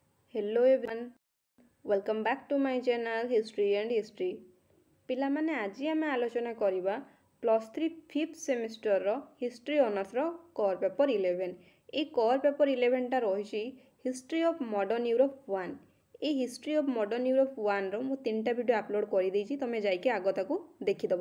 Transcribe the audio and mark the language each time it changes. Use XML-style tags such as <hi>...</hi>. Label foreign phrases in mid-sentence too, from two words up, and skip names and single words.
<en>Hello everyone, welcome back to my channel History and History.</en> <or>ପିଲାମାନେ ଆଜି ଆମେ ଆଲୋଚନା କରିବା +3 5th ସେମିଷ୍ଟରର</or> <en>history honoursର core paper</en> <or>11। এই</or> <en>core paper</en> <or>11ଟା ରହିଛି ହିଷ୍ଟ୍ରି ଅଫ୍ ମଡର୍ନ ୟୁରୋପ 1। এই ହିଷ୍ଟ୍ରି ଅଫ୍ ମଡର୍ନ ୟୁରୋପ 1ର ମୁଁ 3ଟା ଭିଡ଼ିଓ ଆପଲୋଡ଼ କରିଦେଇଛି, ତୁମେ ଯାଇକି ଆଗ ତାକୁ ଦେଖିଦେବ।</or>